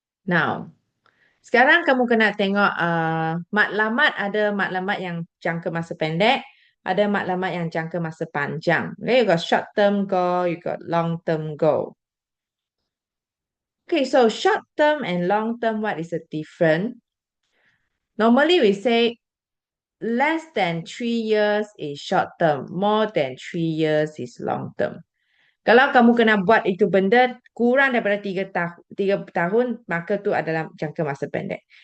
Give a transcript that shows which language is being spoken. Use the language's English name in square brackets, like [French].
[Malay] Now, sekarang kamu kena tengok matlamat, ada matlamat yang jangka masa pendek, ada matlamat yang jangka masa panjang. [English] Okay, you got short term goal, you got long term goal. Okay, so short term and long term, what is the difference? Normally we say less than 3 years is short term, more than 3 years is long term. [Malay] Kalau kamu kena buat itu benda kurang daripada 3 tahun, maka itu adalah jangka masa pendek.